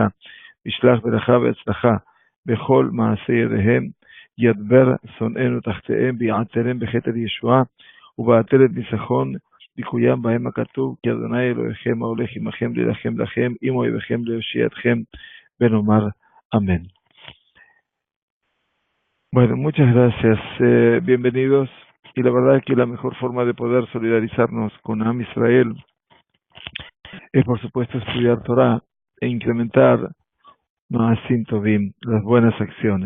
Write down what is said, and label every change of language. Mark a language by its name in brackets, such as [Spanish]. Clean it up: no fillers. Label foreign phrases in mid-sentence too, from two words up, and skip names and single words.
[Hebrew] ישלח ברכה והצלחה בכל מעשה ידיהם. ידבר שונאינו תחתיהם ויעטרם בכתר ישועה ובעטרת ניצחון יקוים בהם הכתוב כי אדוני אלוהיכם ההולך עמכם להילחם לכם עם אויביכם להושיע אתכם ונאמר amén. [Spanish] Bueno, muchas gracias, bienvenidos. Y la verdad que la mejor forma de poder solidarizarnos con Am Israel es por supuesto estudiar Torah e incrementar [Hebrew] מעשים טובים, [Spanish] las buenas acciones.